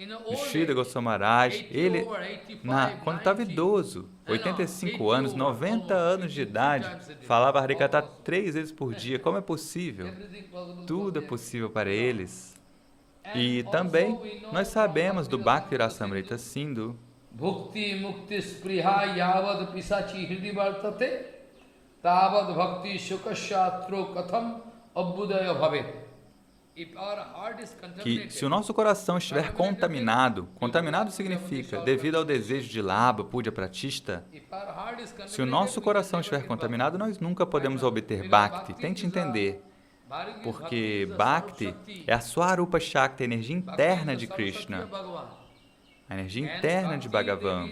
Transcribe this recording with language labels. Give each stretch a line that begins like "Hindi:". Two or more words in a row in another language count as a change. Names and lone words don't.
Portuguese: O Srila Goswami Maharaj, ele, quando estava idoso, 85 anos, 90 anos de idade, falava Harikatha 3 vezes por dia. Como é possível? Tudo é possível para eles. E também nós sabemos do Bhakti Rasamrita Sindhu,
Sanskrit: भुक्ति मुक्ति स्पृहा यावद् पिशाची हृदि वर्तते तावद् भक्ति सुखस्यात्र कथम् अभ्युदयो भवेत्.
Portuguese: Que se o nosso coração estiver contaminado, contaminado significa devido ao desejo de Labha, Puja, Pratishta, se o nosso coração estiver contaminado, nós nunca podemos obter Bhakti. Tente entender, porque Bhakti é a
Sanskrit: स्वरूप शक्ति,
Portuguese: a energia interna de Krishna, a energia interna de Bhagavan.